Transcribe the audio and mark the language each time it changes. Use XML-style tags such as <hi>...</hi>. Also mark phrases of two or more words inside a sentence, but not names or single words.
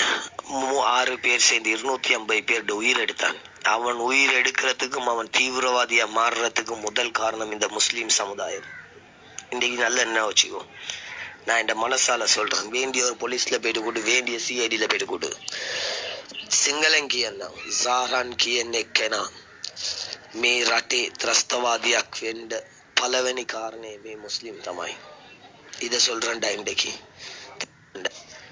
<ta>6 பேர் சேர்ந்து 250 பேர் உயிர் எடுத்தான். அவன் உயிர் எடுக்கிறதுக்கும் அவன் தீவிரவாதியா மாறுறதுக்கும் முதல் காரணம் இந்த முஸ்லீம் சமுதாயம். இன்றைக்கு நல்ல என்ன வச்சுக்கோ, நான் இந்த மனசால சொல்றேன். வேண்டிய ஒரு போலீஸ்ல போயிட்டு கூட்டு, வேண்டிய சிஐடியில போயிட்டு கூட்டு.</ta> <si>සිංහලෙන් කියන්නම්, සාරන් කියන්නේ කෙනා මේ රටේ ත්‍රස්තවාදියක් වෙන්න පළවෙනි කාරණේ මේ මුස්ලිම් තමයි.</si> <ta>இதை சொல்றேன்டா இன்றைக்கு.</ta>